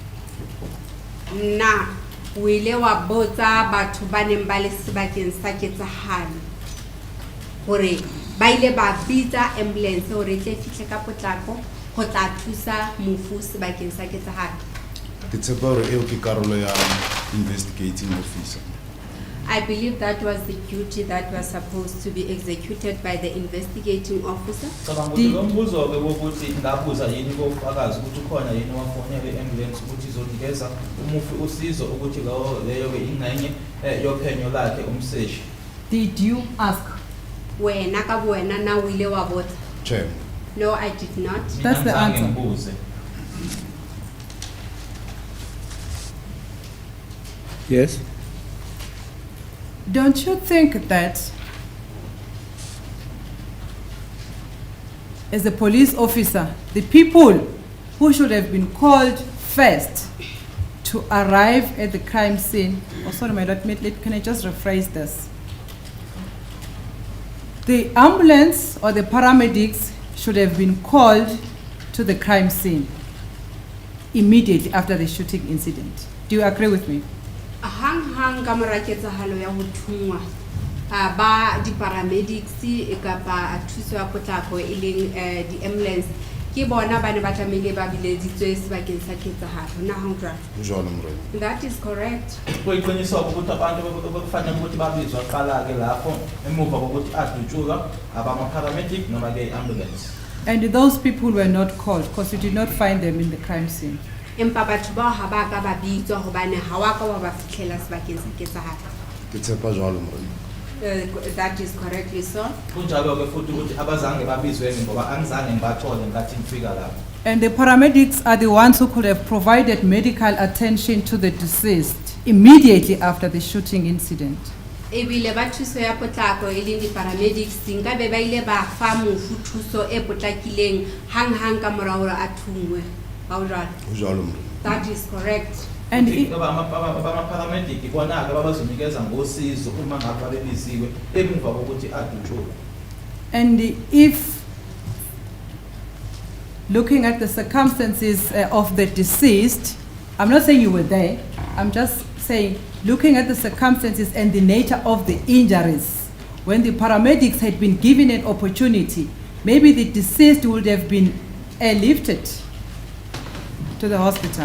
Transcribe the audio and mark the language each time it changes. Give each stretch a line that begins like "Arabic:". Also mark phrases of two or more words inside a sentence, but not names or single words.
Southern Sotho: Na wile wa botsa batho ba neng ba le sebakeng sa ketsahalo hore ba ile ba bitsa ambulance hore tle fihle ka potlako go tla thusa mofu sebakeng sa ketsahalo. Ke tshepa hore eo ke karolo ya
English: investigating officer. I believe that was the duty that was supposed to be executed by the investigating officer.
Zulu: Umbuzo ke ukuthi ngabuza yini kofakazi ukuthi khona yini wafonela ambulance ukuthi izonikeza umufi usizo ukuthi leyo ke ingxenye yophenyo lakhe umseshi.
English: Did you ask?
Southern Sotho: Wena ka wena na wile wa botsa?
English: Chair. No, I did not. That's the answer. Yes? Don't you think that as a police officer, the people who should have been called first to arrive at the crime scene, oh sorry my lord, can I just rephrase this? The ambulance or the paramedics should have been called to the crime scene immediately after the shooting incident. Do you agree with me?
Southern Sotho: Hang ka mora ketsahalo ya ho thungwa ba di paramedics e kapa thuso ya potlako e leng di ambulance ke bona ba ne ba tlamehile ba bileditswe sebakeng sa ketsahalo na ho jwalo. Jwalo morena.
English: That is correct.
Zulu: Kuyiqiniswa ukuthi abantu bekufanele ukuthi babizwe aqala ke lapho emuva kokuthi adutshuka abama-paramedic noma ke ambulance.
English: And those people were not called because you did not find them in the crime scene.
Southern Sotho: Empa batho bao ha ba ka ba bitswa hobane ha wa ka wa ba fihlela sebakeng sa ketsahalo. Ke tshepa jwalo morena.
English: That is correctly so.
Zulu: Kunjalo ke futhi ukuthi abazange babizwe ngoba angizange ngibathole ngathi ngifika lapho.
English: And the paramedics are the ones who could have provided medical attention to the deceased immediately after the shooting incident.
Southern Sotho: Ebile ba thuso ya potlako e leng di-paramedics nka be ba ile ba fa mofu thuso e potlakileng hang ka mora hore a thungwe. Ha o jwalo? Jwalo morena.
English: That is correct. And
Zulu: abama-paramedic bona-ke babazonikeza ngosizo uma ngabe bebiziwe emuva kokuthi adutshuke.
English: And if looking at the circumstances of the deceased, I'm not saying you were there, I'm just saying looking at the circumstances and the nature of the injuries, when the paramedics had been given an opportunity, maybe the deceased would have been airlifted to the hospital.